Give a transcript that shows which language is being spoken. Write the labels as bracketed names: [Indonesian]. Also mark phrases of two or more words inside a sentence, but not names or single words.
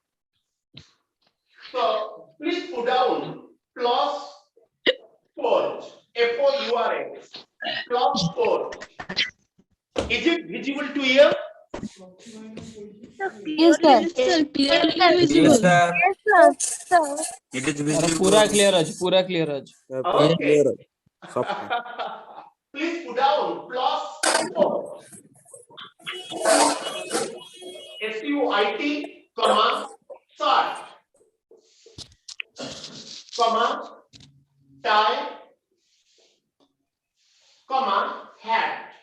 [English] So please put down +4, F-O-U-R-X, +4. Is it visible to you? Yes sir. Yes, sir. It is ସାର୍ visible. [Odia] ପୁରା କ୍ଲିୟର ଅଛି ପୁରା କ୍ଲିୟର ଅଛି। [English] Okay. [Odia] ସଫା। [English] Please put down +4. SUIT, shirt, tie, hat.